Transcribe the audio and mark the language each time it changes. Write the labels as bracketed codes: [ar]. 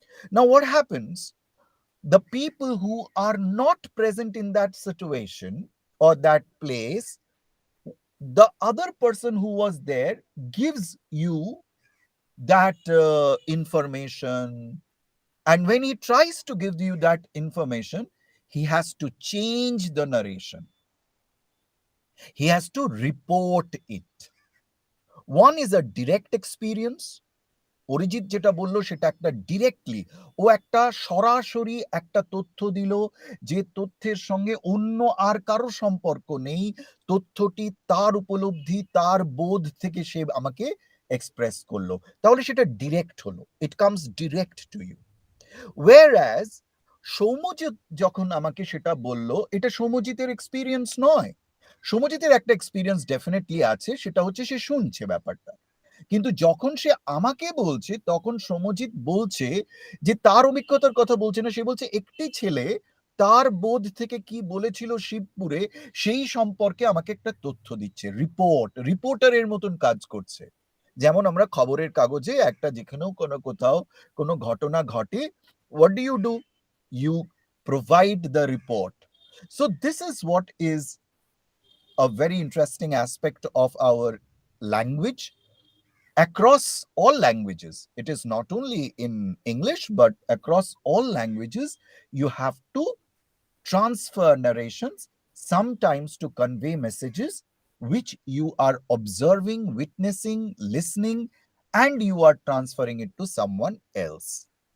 [en] Now what happens? The people who are not present in that situation or that place, the other person who was there gives you that information. And when he tries to give you that information, he has to change the narration, he has to report it. One is a direct experience. [bn] Arijit যেটা বলল সেটা একটা directly, ও একটা সরাসরি একটা তথ্য দিল, যে তথ্যের সঙ্গে অন্য আর কারো সম্পর্ক নেই, তথ্যটি তার উপলব্ধি তার বোধ থেকে সে আমাকে এক্সপ্রেস করলো, তাহলে সেটা ডিরেক্ট হলো, [en] It comes direct to you. [bn] ওয়েরঅ্যাজ Soumyajit যখন আমাকে সেটা বলল, এটা সৌম্যজিতের এক্সপিরিয়েন্স নয়। সৌম্যজিতের একটা এক্সপিরিয়েন্স ডেফিনেটলি আছে, সেটা হচ্ছে সে শুনছে ব্যাপারটা। কিন্তু যখন সে আমাকে বলছে, তখন সৌম্যজিৎ বলছে যে তার অভিজ্ঞতার কথা বলছে না, সে বলছে একটি ছেলে তার বোধ থেকে কি বলেছিল শিবপুরে সেই সম্পর্কে আমাকে একটা তথ্য দিচ্ছে, রিপোর্টারের মতন কাজ করছে। যেমন আমরা খবরের কাগজে একটা যেখানেও কোনো কোথাও কোনো ঘটনা ঘটে, [en] what do? You provide the report. So this is what is a very interesting aspect of our language across all languages. It is not only in English, but across all languages, you have to transfer narrations, sometimes to convey messages which you are observing, witnessing, listening, and you are transferring it to someone else.